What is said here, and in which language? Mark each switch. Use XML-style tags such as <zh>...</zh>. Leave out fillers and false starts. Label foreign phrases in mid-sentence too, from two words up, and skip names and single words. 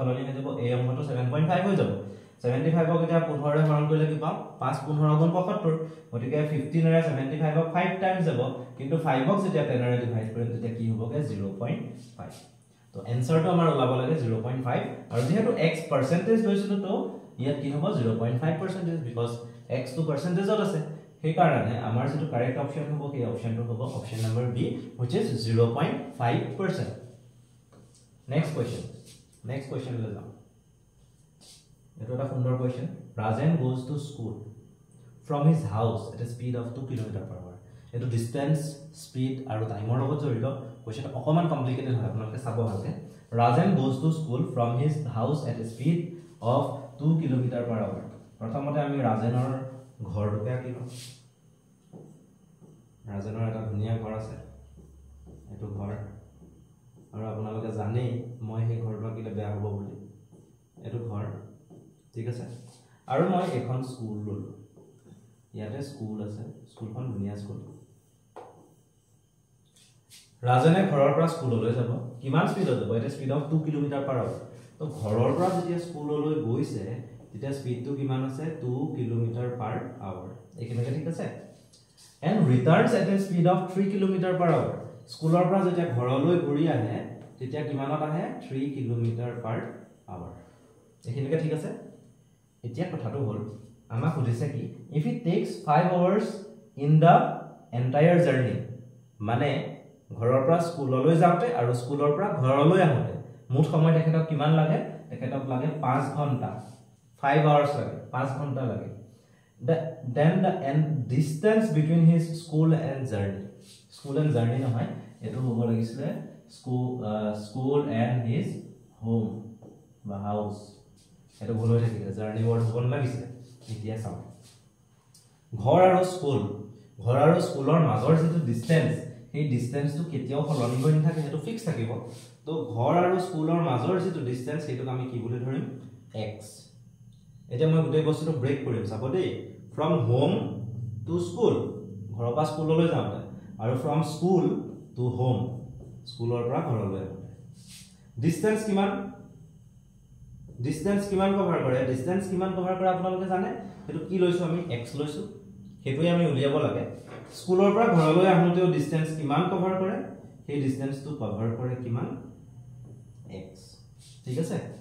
<as>সলনি হৈ যাব এই অংকটো 7.5 হৈ যাব 75 ক এতিয়া 15 ৰে হৰণ কৰিলে কি পাম 5 15 গুণ 75 গতিকে 15 ৰে 75 ক 5 টাইমছ যাব কিন্তু 5 ক যেতিয়া 10 ৰে ডিভাইড কৰিম তেতিয়া কি হ'বগে 0.5 তো এনসাৰ তো আমাৰ ওলাব লাগে 0.5 আৰু যেহেতু x পাৰ্সেন্টেজ লৈছিলো তো ইয়াত কি হ'ব 0.5% বিকজ x তো পাৰ্সেন্টেজত আছে সেই কাৰণে আমাৰ যেটো</as> <en>correct option</en> <as>হ'ব সেই অপচনটো হ'ব</as> <en>option number B which is 0.5%. next question</en> <as>লৈ যাম এটো এটা সুন্দৰ কোৱেশ্চন</as> <en>Rajan goes to school from his house at a speed of 2 km/h</en> <as>এটো</as> <en>distance speed</en> <as>আৰু টাইমৰ লগত জড়িত কোৱেশ্চনটো অকমান কমপ্লিকেটেড হয় আপোনালোকে চাব ভালকে</as> <en>Rajan goes to school from his house at a speed of 2 km/h</en> <as>প্ৰথমতে আমি ৰাজেনৰ ঘৰটোকে আঁকিলো ৰাজেনৰ এটা ধুনীয়া ঘৰ আছে এটো ঘৰ আৰু আপোনালোকে জানে মই সেই ঘৰটো আঁকিলে বেয়া হ'ব বুলি এটো ঘৰ ঠিক আছে আৰু মই এখন স্কুল ললো ইয়াতে স্কুল আছে স্কুলখন ধুনীয়া স্কুল ৰাজনে ঘৰৰ পৰা স্কুললৈ যাব কিমান স্পিডত যাব এটা</as> <en>speed of 2 km/h</en> <as>তো ঘৰৰ পৰা যেতিয়া স্কুললৈ গৈছে তেতিয়া স্পিডটো কিমান আছে 2 km/h এইখিনিকে ঠিক আছে</as> <en>and returns at a speed of 3 km/h</en> <as>স্কুলৰ পৰা যেতিয়া ঘৰলৈ ঘূৰি আহে তেতিয়া কিমানত আহে 3 km/h এইখিনিকে ঠিক আছে এতিয়া কথাটো হল আমাক সুধিছে কি</as> <en>if it takes 5 hours in the entire journey</en> <as>মানে ঘৰৰ পৰা স্কুললৈ যাওঁতে আৰু স্কুলৰ পৰা ঘৰলৈ আহোতে মুঠ সময় তেখেতক কিমান লাগে তেখেতক লাগে 5 ঘণ্টা 5 hours লাগে 5 ঘণ্টা লাগে</as> <en>then the distance between his school and journey</en> <as>নহয় এটো হ'ব লাগিছিলে</as> <en>school and his home</en> <as>বা house এটো ভুল হৈ থাকিলে</as> <en>journey word</en> <as>হ'ব লাগিছিল এতিয়া চাও ঘৰ আৰু স্কুলৰ মাজৰ যেটো ডিসটেন্স এই ডিসটেন্সটো কেতিয়াও সলনি হৈ নাথাকে এটো ফিক্স থাকিব তো ঘৰ আৰু স্কুলৰ মাজৰ যেটো ডিসটেন্স এটোক আমি কি বুলি ধৰিম x এতিয়া মই গোটেই বস্তুটো ব্ৰেক কৰিম চাব দেই</as> <en>from home to school</en> <as>ঘৰৰ পৰা স্কুললৈ যাওঁতে আৰু</as> <en>from school to home</en> <as>স্কুলৰ পৰা ঘৰলৈ ডিসটেন্স কিমান কভাৰ কৰে আপোনালোকে জানে এটো কি লৈছো আমি x লৈছো হেতুই আমি উলিয়াব লাগে স্কুলৰ পৰা ঘৰলৈ আহোতেও ডিসটেন্স কিমান কভাৰ কৰে সেই ডিসটেন্সটো কভাৰ কৰে কিমান x ঠিক আছে</as>